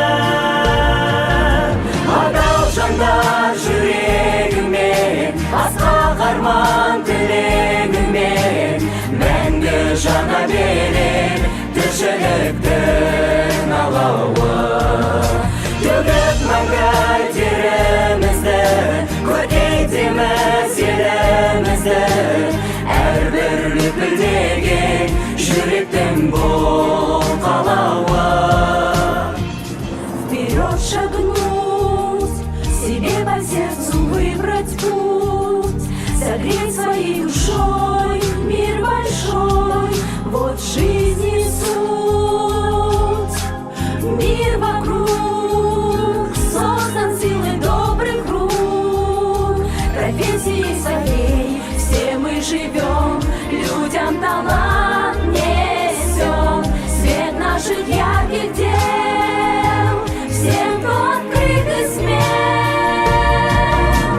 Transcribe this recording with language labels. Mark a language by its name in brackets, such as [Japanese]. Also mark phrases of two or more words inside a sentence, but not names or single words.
[Kazakh] Адал жандар жүрегімен, асқақ арман тілегімен, мәңгі жана берер тіршіліктің алауы. Төгіп мәңгі терімізді, көркейтеміз елімізді. Әрбір лүпілдеген жүректің бұл қалауы. [Russian] Вперед шагнуть, себе по сердцу выбрать путь, согреть своей душой мир большой. Вот жизни суть. Мир вокруг создан силой добрых рук, профессией своей все мы живем, людям талант несем, свет наших ярких дел всем, кто открыт и смел.